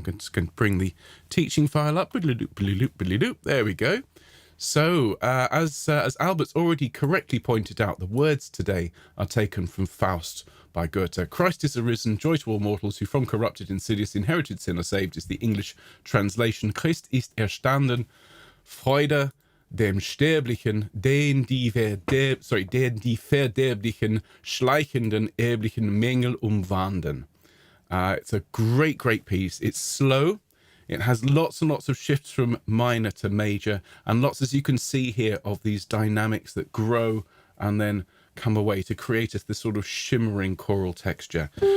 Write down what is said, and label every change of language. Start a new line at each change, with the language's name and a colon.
English: I'm just going to bring the teaching file up. There we go. So, as Albert's already correctly pointed out, the words today are taken from Faust by Goethe. Christ is arisen, joy to all mortals who from corrupted, insidious, inherited sin are saved, is the English translation.
German: Christ ist erstanden, Freude dem Sterblichen, den die verderblichen, schleichenden, erblichen Mängel umwanden.
English: It's a great, great piece. It's slow. It has lots and lots of shifts from minor to major, and lots, as you can see here, of these dynamics that grow and then come away to create this sort of shimmering choral texture.